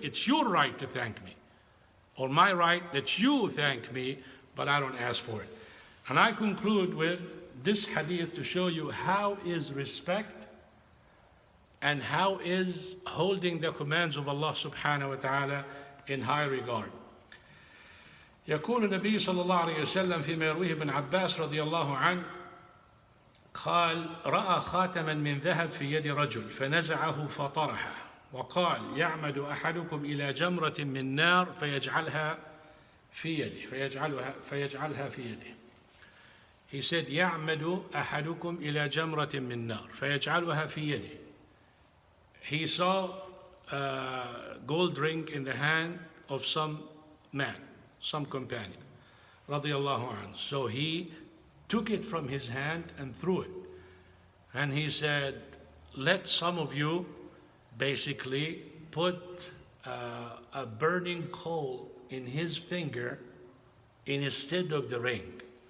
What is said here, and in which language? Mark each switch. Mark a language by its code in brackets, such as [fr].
[en] It's your right to thank me, or my right that you thank me, but I don't ask for it. And I conclude with this hadith to show you how is respect and how is holding the commands of Allah subhanahu wa ta'ala in high regard. [ar] يقول النبي صلى الله عليه وسلم فيما يرويه ابن عباس رضي الله عنه قال رأى خاتما من ذهب في يد رجل فنزعه فطرحه وقال يعمد أحدكم إلى جمرة من نار فيجعلها في يده فيجعلها في يده. [en] He said [ar] يعمد أحدكم إلى جمرة من نار فيجعلها في يده. [en] He saw a gold ring in the hand of some man, some companion, radiyallahu anhu. So he took it from his hand and threw it. And he said, let some of you basically put a burning coal in his finger instead of the ring.